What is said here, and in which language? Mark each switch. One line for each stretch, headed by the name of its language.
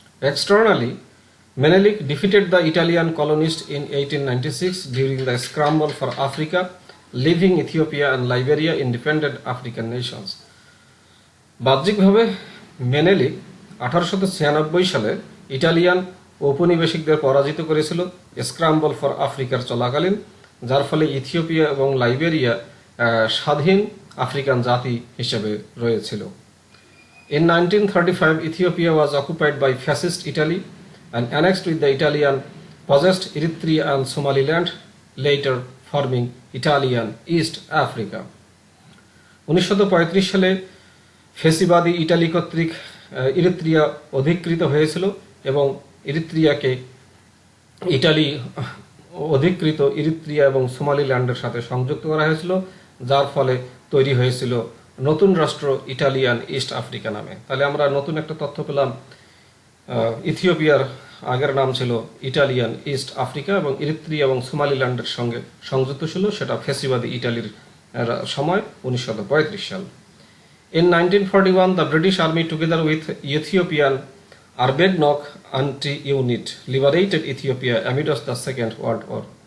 English: Externally, Menelik defeated the Italian colonists in 1896 during the scramble for Africa, leaving Ethiopia and Liberia independent African nations.
Bangla: বাহ্যিকভাবে মেনেলিক 1896 সালে Italian ঔপনিবেশিকদের পরাজিত করেছিল scramble for আফ্রিকার চলাকালীন, যার ফলে ইথিওপিয়া এবং লাইবেরিয়া স্বাধীন আফ্রিকান জাতি হিসেবে রয়েছিল।
English: In 1935, Ethiopia was occupied by fascist Italy and annexed with the Italian possessed Eritrea and Somaliland, later forming Italian East Africa.
Bangla: 1935 সালে ফেসিবাদী ইটালি কর্তৃক ইরিত্রিয়া অধিকৃত হয়েছিল এবং ইরিত্রিয়াকে ইটালি অধিকৃত ইরিত্রিয়া এবং সোমালিল্যান্ডের সাথে সংযুক্ত করা হয়েছিল, যার ফলে তৈরি হয়েছিল নতুন রাষ্ট্র ইটালিয়ান ইস্ট আফ্রিকা নামে। তাহলে আমরা নতুন একটা তথ্য পেলাম, ইথিওপিয়ার আগের নাম ছিল ইটালিয়ান ইস্ট আফ্রিকা এবং ইরিত্রিয়া এবং সোমালিল্যান্ডের সঙ্গে সংযুক্ত ছিল, সেটা ফেসিবাদী ইটালির সময় 1935 সাল।
English: In 1941, the British Army together with Ethiopian Arbegnok anti-unit liberated Ethiopia amid the Second World War.